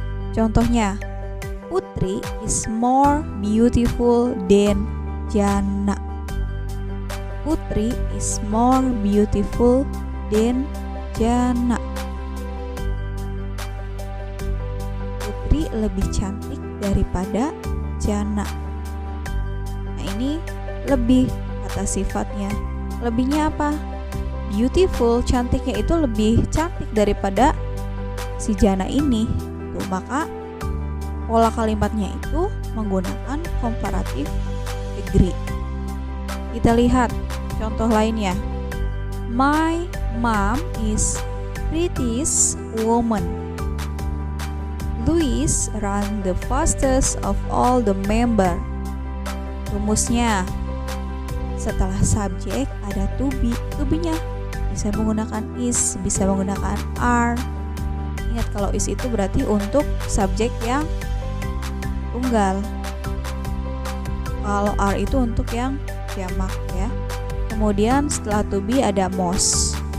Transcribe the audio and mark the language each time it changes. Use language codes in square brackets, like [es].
[id] Contohnya, [en] Putri is more beautiful than Jana. Putri is more beautiful than Jana. [id] Putri lebih cantik daripada Jana. Nah, ini lebih kata sifatnya. Lebihnya apa? Beautiful, cantiknya itu lebih cantik daripada si jana ini. Tuh, maka pola kalimatnya itu menggunakan comparative degree. Kita lihat contoh lainnya. [en] My mom is prettiest woman. Louis ran the fastest of all the member. [id] Rumusnya, setelah subjek ada to be. To be-nya bisa menggunakan is, bisa menggunakan are. Ingat kalau is itu berarti untuk subjek yang tunggal. Kalau are itu untuk yang jamak ya. Kemudian setelah to be ada most.